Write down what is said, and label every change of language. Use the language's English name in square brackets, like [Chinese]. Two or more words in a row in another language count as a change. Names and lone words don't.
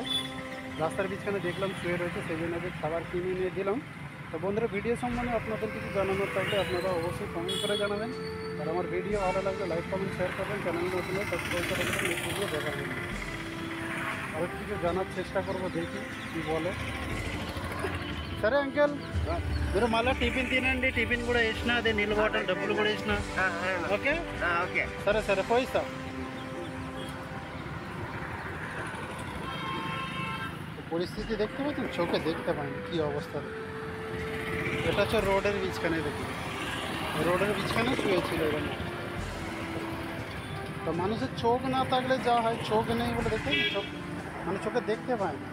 [Bangla] রাস্তার বিছখানে দেখলাম শুয়ে রয়েছে, সেই জন্য খাবার কিনে নিয়ে দিলাম। তো বন্ধুরা ভিডিও সম্বন্ধে আপনাদের কিছু জানানোর থাকলে আপনারা অবশ্যই কমেন্ট করে জানাবেন। আর আমার ভিডিও ভালো লাগলে [English] like comment share [Bangla] করবেন, চ্যানেল নতুন হলে সাবস্ক্রাইব করে দেবেন, এই ভিডিও দেখা যাবে। আর কিছু জানার চেষ্টা করবো, দেখি কি বলে। [Telugu] సరే అంకల్ మీరు మళ్ళీ టిఫిన్ తినండి, టిఫిన్ కూడా వేసిన, అదే నీళ్ళు బాటిల్ డబ్బులు కూడా వేసిన. ఓకే ఓకే సరే సరే పోయిస్తా। [Bangla] পরিস্থিতি দেখতে পাচ্ছেন, চোখে দেখতে পাইনি কী অবস্থা। এটা হচ্ছে রোডের মাঝখানে, দেখি রোডের মাঝখানে শুয়েছিল এখানে। তো মানুষের চোখ না থাকলে যা হয়, চোখ নেই বলে দেখতে চোখ মানে চোখে দেখতে পায় না।